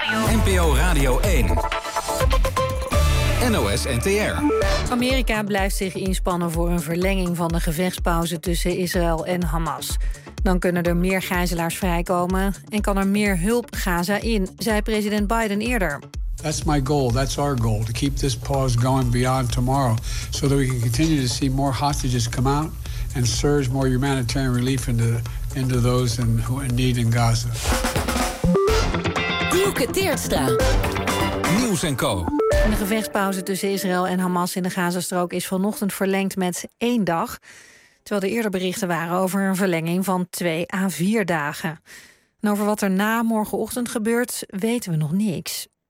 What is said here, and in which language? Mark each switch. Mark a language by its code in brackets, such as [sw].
[nl] NPO Radio 1. NOS-NTR. Amerika blijft zich inspannen voor een verlenging van de gevechtspauze tussen Israël en Hamas. Dan kunnen er meer gijzelaars vrijkomen en kan er meer hulp Gaza in, zei president Biden eerder. [en] That's my goal, that's our goal, to keep this pause going beyond tomorrow, so that we can continue to see more hostages come out and surge more humanitarian relief into those in need in Gaza. [nl] Doeke Teertstra. Nieuws & Co. De gevechtspauze tussen Israël en Hamas in de Gazastrook is vanochtend verlengd met 1 dag, terwijl er eerder berichten waren over een verlenging van 2 à 4 dagen. En over wat er na morgenochtend gebeurt, weten we nog niks.